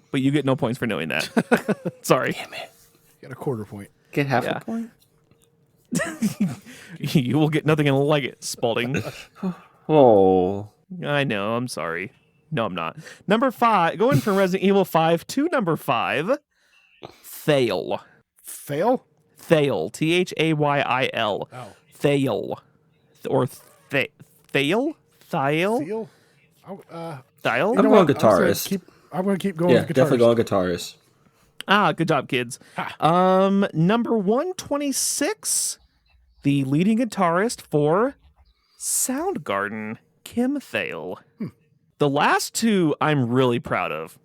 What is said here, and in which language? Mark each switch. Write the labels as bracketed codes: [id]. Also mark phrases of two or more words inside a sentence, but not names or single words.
[en] But you get no points for knowing that. Sorry. Damn it! Got a quarter point. Get half Yeah. a point. You will get nothing like it, Spalding. Oh. I know. I'm sorry. No, I'm not. Number 5, going from Resident Evil 5 to number 5, Thale. Fail? Thale. Thayil. Oh. Thale. Or Thale? Thale? Seal? Thale? I'm going guitarist. I'm going to keep going Yeah, with guitarist. definitely going guitarist. Good job, kids. Number 126, the leading guitarist for Soundgarden, Kim Thale. The last 2 I'm really proud of.